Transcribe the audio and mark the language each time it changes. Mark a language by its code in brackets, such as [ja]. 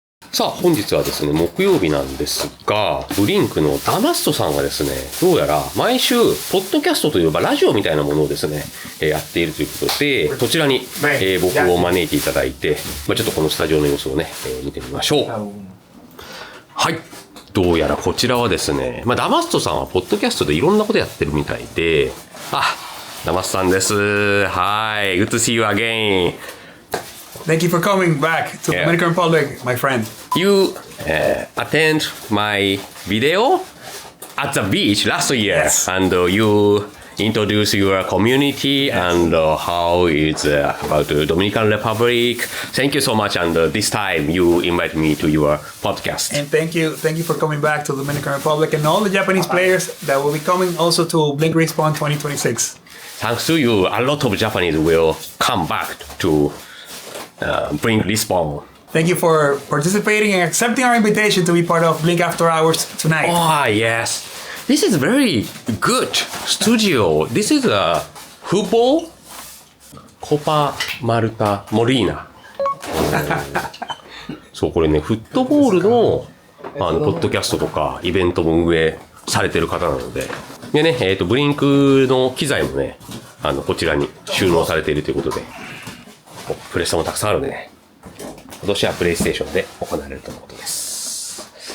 [ja] さあ本日はですね、木曜日なんですが、ブリンクのダマストさんがですね、どうやら毎週ポッドキャストというラジオみたいなものをですね、やっているということで、こちらに、僕を招いていただいて、ちょっとこのスタジオの様子をね、見てみましょう。はい、どうやらこちらはですね、ダマストさんはポッドキャストでいろんなことやってるみたいで、ダマストさんです。 [en] はい、good to see you again. Thank you for coming back to Yeah. Dominican Republic, my friend. You attend my video at the beach last year, Yes. and you introduce your community and how it's about the Dominican Republic. Thank you so much, and this time you invite me to your podcast. And thank you for coming back to Dominican Republic and all the Japanese players that will be coming also to Blink Respawn 2026. Thanks to you, a lot of Japanese will come back to Blink Respawn. Thank you for participating and accepting our invitation to be part of Blink After Hours tonight. Oh, yes. This is very good studio. This is a football Copa Malta Molina. [ja] そう、これね、フットボールの、ポッドキャストとかイベントも運営されてる方なので。でね、ブリンクの機材もね、こちらに収納されているということで。プレステもたくさんあるね。今年はプレイステーションで行われるとのことです。